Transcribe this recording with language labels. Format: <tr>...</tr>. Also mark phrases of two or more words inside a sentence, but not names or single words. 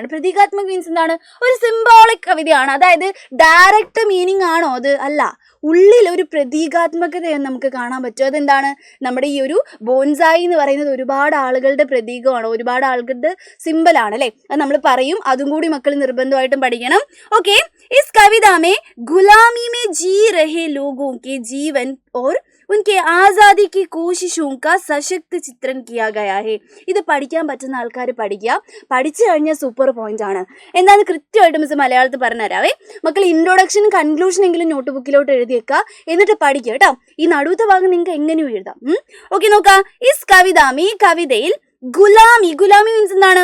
<ml>പ്രതീകാത്മക മീൻസ് എന്താണ്? ഒരു സിംബോളിക് കവിതയാണ്. അതായത്</ml> <en>direct meaning</en> <ml>ആണോ? അത് അല്ല. ഉള്ളിൽ ഒരു പ്രതീകാത്മകതയെന്ന് നമുക്ക് കാണാൻ പറ്റും. അതെന്താണ്? നമ്മുടെ ഈ ഒരു ബോൺസായി എന്ന് പറയുന്നത് ഒരുപാട് ആളുകളുടെ പ്രതീകമാണ്, ഒരുപാട് ആളുകളുടെ സിമ്പലാണ് അല്ലേ? അത് നമ്മൾ പറയും. അതും കൂടി മക്കൾ നിർബന്ധമായിട്ടും പഠിക്കണം. ഓക്കെ.</ml> <hi>इस कविता में गुलामी में जी रहे लोगों के जीवन और उनके आज़ादी की कोशिशों का सशक्त चित्रण किया गया है.</hi> <ml>ഇത് പഠിക്കാൻ പറ്റുന്ന ആൾക്കാർ പഠിക്കുക. പഠിച്ചു കഴിഞ്ഞാൽ</ml> <en>super point</en> <ml>ആണ്. എന്താണെന്ന് കൃത്യമായിട്ട് മിസ് മലയാളത്തിൽ പറഞ്ഞുതരാവേ. മക്കൾ ഇൻട്രൊഡക്ഷനും കൺക്ലൂഷനെങ്കിലും നോട്ട് ബുക്കിലോട്ട് എഴുതിയേക്കുക, എന്നിട്ട് പഠിക്കുക കേട്ടോ. ഈ നടുവത്തെ ഭാഗം നിങ്ങൾക്ക് എങ്ങനെയും എഴുതാം. ഓക്കെ, നോക്കാം.</ml> <hi>इस कविता में,</hi> <ml>ഈ കവിതയിൽ ഗുലാമി മീൻസ് എന്താണ്?</ml>